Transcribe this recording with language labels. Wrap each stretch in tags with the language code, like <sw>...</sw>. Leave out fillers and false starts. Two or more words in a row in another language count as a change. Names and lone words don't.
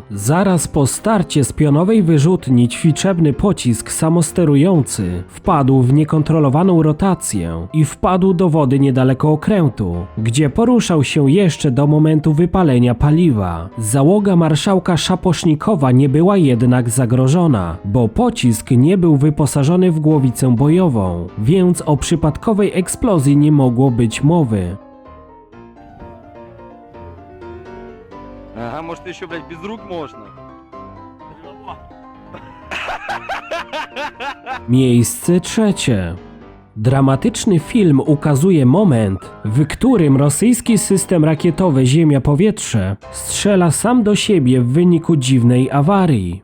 <pl>Zaraz po starcie z pionowej wyrzutni ćwiczebny pocisk samosterujący wpadł w niekontrolowaną rotację i wpadł do wody niedaleko okrętu, gdzie poruszał się jeszcze do momentu wypalenia paliwa. Załoga marszałka Szapocznikowa nie była jednak zagrożona, bo pocisk nie był wyposażony w głowicę bojową, więc o przypadkowej eksplozji nie mogło być mowy.</pl> <ru>Ага, может еще, блядь, без рук можно?</ru> <pl>Miejsce 3. Dramatyczny film ukazuje moment, w którym rosyjski system rakietowy Ziemia-Powietrze strzela sam do siebie w wyniku dziwnej awarii.</pl>